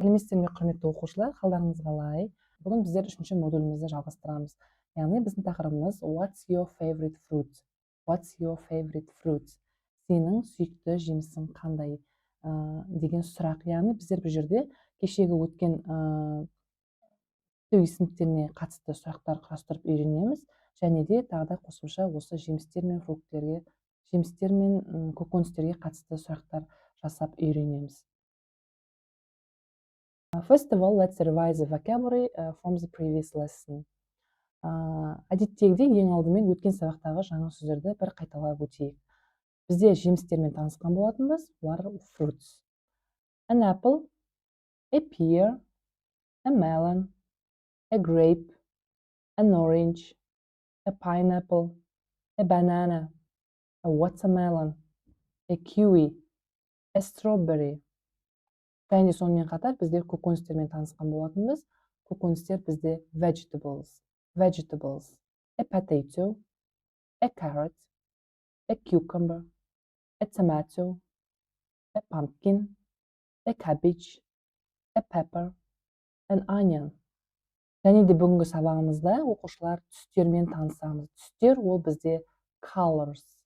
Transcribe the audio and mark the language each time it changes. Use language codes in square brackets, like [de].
[kk] Сәлеметсіздер ме, құрметті оқушылар, қалдарыңыз қалай? Бүгін біздер 3-ші модулімізді жалғастырамыз. Яғни біздің тақырыбымыз [en] What's your favorite fruit? What's your favorite fruit? [kk] Сенің сүйікті жемісің қандай? Деген сұрақ. Яғни біздер бұл жерде кешегі өткен сыныптарына қатысты сұрақтар құрастырып үйренеміз, және де тағы да қосымша осы жемістер мен фруктерге, жемістер мен көкөністерге қатысты сұрақтар жасап үйренеміз. [en] First of all, let's revise the vocabulary from the previous lesson. [kk] Әдеттегідей ең алдымен өткен сабақтағы жаңа сөздерді бір қайталап өтейік. Бізде жемістермен танысқан болатынбыз, олар fruits. [en] An apple, a pear, a melon, a grape, an orange, a pineapple, a banana, a watermelon, a kiwi, a strawberry. [kk] Және сонымен қатар біздер көкөністермен танысқан болатынбыз. Көкөністер бізде [en] vegetables, a potato, a carrot, a cucumber, a tomato, a pumpkin, a cabbage, a pepper, an onion. [kk] Және де бүгінгі сабағымызда оқушылар түстермен танысамыз. Түстер ол бізде colors.